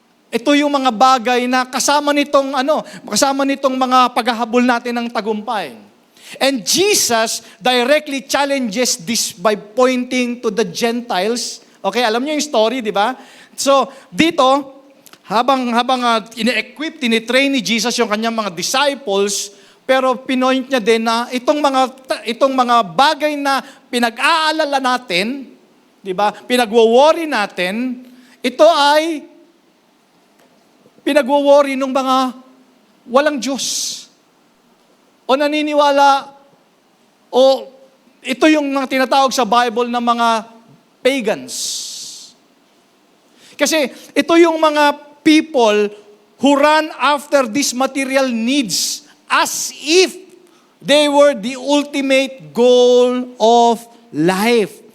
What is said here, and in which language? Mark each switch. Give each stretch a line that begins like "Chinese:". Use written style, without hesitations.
Filipino: Ito yung mga bagay na kasama nitong mga paghahabol natin ng tagumpay.
English: And Jesus directly challenges this by pointing to the Gentiles.
Filipino: Okay, alam niyo yung story, di ba? So, dito, habang ine-equip, tinitrain ni Jesus yung kanyang mga disciples, pero pinoint niya din na itong mga bagay na pinag-aalala natin, di ba? Pinagwo-worry natin, ito ay pinagwo-worry ng mga walang Diyos. O naniniwala, o ito yung mga tinatawag sa Bible na mga pagans. Kasi ito yung mga
English: people who run after these material needs as if they were the ultimate goal of life.